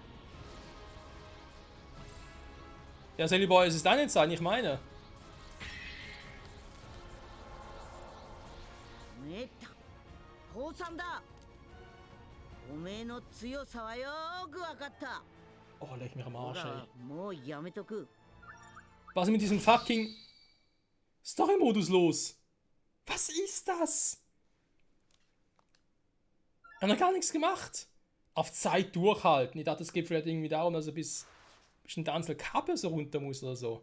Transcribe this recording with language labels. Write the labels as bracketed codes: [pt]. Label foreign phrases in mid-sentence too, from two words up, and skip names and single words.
[de] Ja, Sally Boy, es ist deine Zeit, nicht meine. [ja] めた降参だ。おめえの強さはよーくわかった。 [de] Oh, leg mich am [ja] ほ [de] Arsch, [ja] ら [de] ey. [ja] もうやめとく。 [de] Was ist mit diesem fucking Story-Modus los? Was ist das? Wir haben noch gar nichts gemacht. Auf Zeit durchhalten. Ich dachte, es geht vielleicht irgendwie darum, dass er bis bestimmte Anzahl Kappe so runter muss oder so.